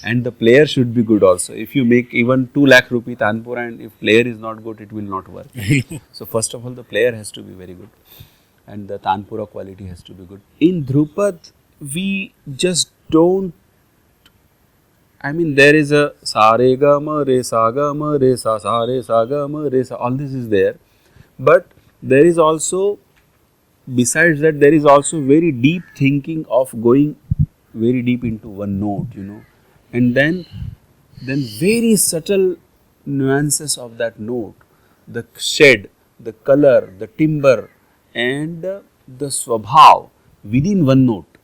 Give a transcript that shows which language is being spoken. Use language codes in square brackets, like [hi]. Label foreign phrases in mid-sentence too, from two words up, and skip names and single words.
[en] and the player should be good also. If you make even 2 lakh rupee Tanpura and if player is not good, it will not work. So first of all, the player has to be very good, and the Tanpura quality has to be good. In Dhrupad, we just don't. I mean, there is a [hi] सा रे ग म रे सा रे सा ग म रे सा. [en] All this is there, but there is also, besides that, there is also very deep thinking of going very deep into one note, and then very subtle nuances of that note, the shed, the color, the timbre, and the swabhav within one note.